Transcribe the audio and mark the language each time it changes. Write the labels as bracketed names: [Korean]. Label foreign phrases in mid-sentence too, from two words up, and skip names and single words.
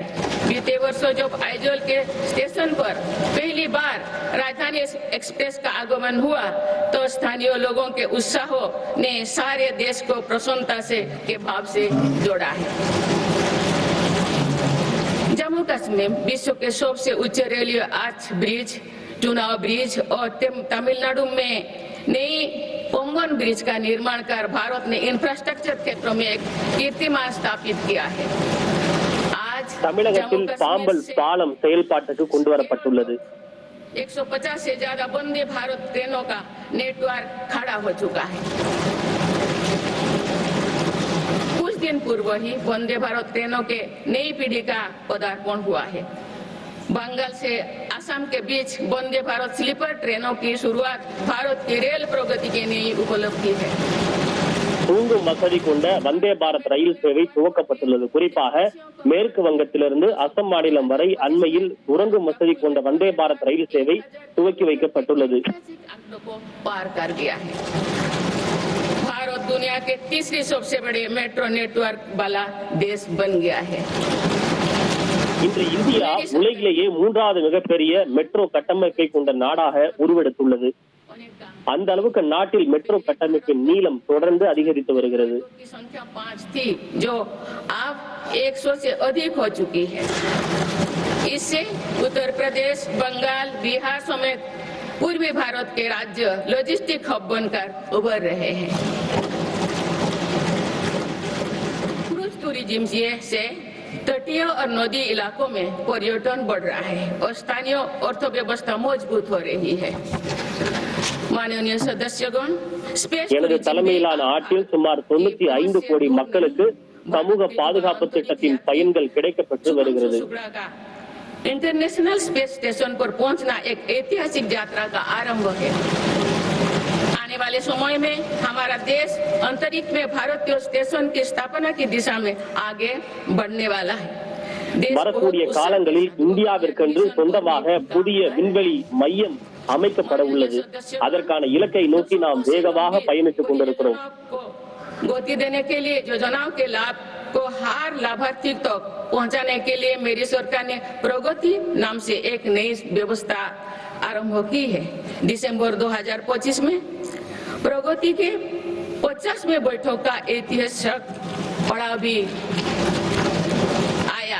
[Hindi] बीते वर्षों जब आइजल के स्टेशन पर पहली बार राजधानी एक्सप्रेस का आगमन हुआ तो स्थानीय लोगों के उत्साह ने सारे देश को प्रसन्नता से के भाव से जोड़ा है। जम्मू कश्मीर में विश्व के सबसे ऊंचे [English] railway arch bridge, [Hindi] चुनाव ब्रिज और तमिलनाडु में नई पोंगन ब्रिज का निर्माण कर भारत ने इंफ्रास्ट्रक्चर क्षेत्रों में एक कीर्तिमान स्थापित किया है। आज [Tamil] தமிழகத்தில் பாம்பல் பாலம் செயல்பாட்டுக்கு கொண்டு வரப்பட்டுள்ளது. [Hindi] 150 से ज्यादा वंदे भारत ट्रेनों का नेटवर्क खड़ा हो चुका है। कुछ दिन पूर्व ही वंदे भारत ट्रेनों के नई पीढ़ी का पदार्पण हुआ है। बंगाल से असम के बीच वंदे भारत स्लीपर ट्रेनों की शुरुआत भारत की रेल प्रगति की नई उपलब्धि है। [Tamil] தூங்கும் வசதி கொண்ட வந்தே பாரத் ரயில் சேவை துவக்கப்பட்டுள்ளது. குறிப்பாக மேற்கு வங்கத்திலிருந்து அசாம் மாநிலம் வரை அண்மையில் உறங்கும் வசதி கொண்ட வந்தே பாரத் ரயில் சேவை துவக்கி வைக்கப்பட்டுள்ளது. [Hindi] भारत दुनिया के तीसरी सबसे बड़े मेट्रो नेटवर्क वाला देश बन गया है. [Tamil] இன்று இந்தியா உலகிலேயே மூன்றாவது மிகப்பெரிய மெட்ரோ கட்டமைப்பை கொண்ட நாடாக உருவெடுத்துள்ளது. அந்த அளவுக்கு நாட்டில் மெட்ரோ கட்டமைப்பின் நீளம் தொடர்ந்து அதிகரித்து வருகிறது. [Hindi] संख्या 5 थी जो अब 100 से अधिक हो चुकी है. इससे उत्तर प्रदेश, बंगाल, बिहार समेत पूर्वी भारत के राज्य [English] logistic hub [Hindi] बनकर उभर रहे हैं. [English] cruise tourism [Hindi] से तटीय और नदी इलाकों में पर्यटन बढ़ रहा है और स्थानीय अर्थव्यवस्था मजबूत हो रही है. माननीय सदस्यगण, [Tamil] எனது தலைமையிலான ஆட்சியில் சுமார் 95 கோடி மக்களுக்கு சமூக பாதுகாப்பு திட்டத்தின் பயன்கள் கிடைக்கப்பட்டு வருகிறது. [Hindi] इंटरनेशनल स्पेस स्टेशन पर पहुंचना एक ऐतिहासिक यात्रा का आरंभ है. आने वाले समय में हमारा देश अंतरिक्ष में भारतीय स्टेशन की स्थापना की दिशा में आगे बढ़ने वाला है. [Tamil] வரக்கூடிய காலங்களில் இந்தியாவிற்கென்று சொந்தமாக புதிய விண்வெளி மையம் அமைக்கப்பட உள்ளது. அதற்கான இலக்கை நோக்கி நாம் வேகமாக பயணித்துக் கொண்டிருக்கிறோம். [Hindi] गति देने के लिए योजनाओं के लाभ को हर लाभार्थी तक पहुंचाने के लिए मेरी सरकार ने प्रगति नाम से एक नई व्यवस्था आरंभ की है. दिसंबर 2025 में प्रगति के 50वें बैठक का ऐतिहासिक पड़ाव भी आया.